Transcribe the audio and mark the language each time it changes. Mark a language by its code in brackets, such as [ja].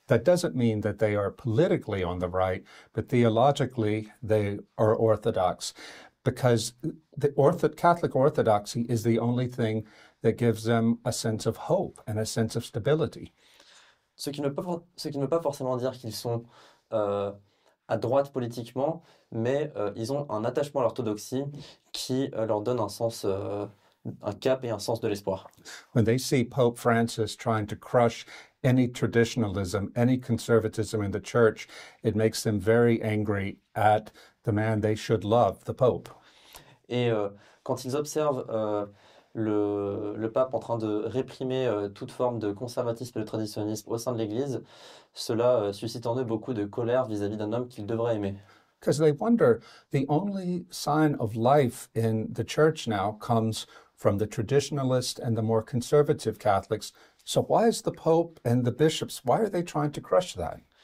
[en] That doesn't mean that they are politically on the right, but theologically they are orthodox, because the Catholic orthodoxy is the only thing that gives them a sense of hope and a sense of stability. [fr] Ce qui ne veut pas forcément dire qu'ils sont à droite politiquement, mais ils ont un attachement à l'orthodoxie qui leur donne un sens, un cap et un sens de l'espoir. [en] When they see Pope Francis trying to crush any traditionalism, any conservatism in the church, it makes them very angry at the man they should love, the Pope. [fr] Et quand ils observent le pape en train de réprimer toute forme de conservatisme et de traditionnisme au sein de l'Église, cela suscite en eux beaucoup de colère vis-à-vis d'un homme qu'ils devraient aimer. [en] Because they wonder, the only sign of life in the church now comes from the traditionalist and the more conservative Catholics. So why is the Pope and the bishops, why are they trying to crush that?